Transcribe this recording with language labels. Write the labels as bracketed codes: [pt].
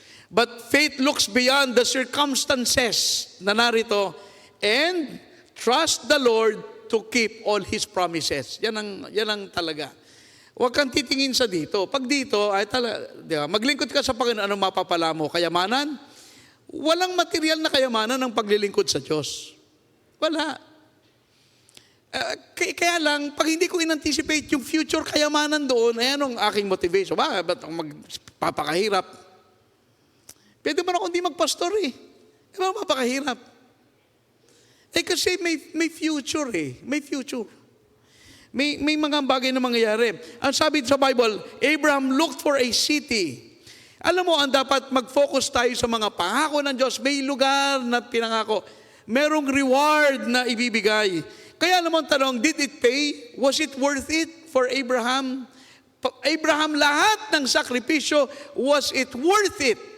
[en] But faith looks beyond the circumstances [tl] na narito [en] and trust the Lord to keep all His promises. [tl] Yan ang talaga. Huwag kang titingin sa dito. Pag dito, maglingkod ka sa Panginoon, anong mapapala mo? Kayamanan? Walang material na kayamanan ng paglilingkod sa Diyos. Wala. Kaya lang, pag hindi ko in-anticipate yung future kayamanan doon, ayan ang aking motivation. Ba't ako magpapakahirap? Pwede mo na kung di magpastor eh. Di ba magpapakahirap? Kasi may future eh. May future. May mga bagay na mangyayari. Ang sabi sa Bible, [en] Abraham looked for a city. [tl] Alam mo, ang dapat mag-focus tayo sa mga pangako ng Diyos. May lugar na pinangako. merong reward na ibibigay. Kaya naman tanong, [en] did it pay? Was it worth it for Abraham? [tl] Abraham, lahat ng sakripisyo, [en] was it worth it?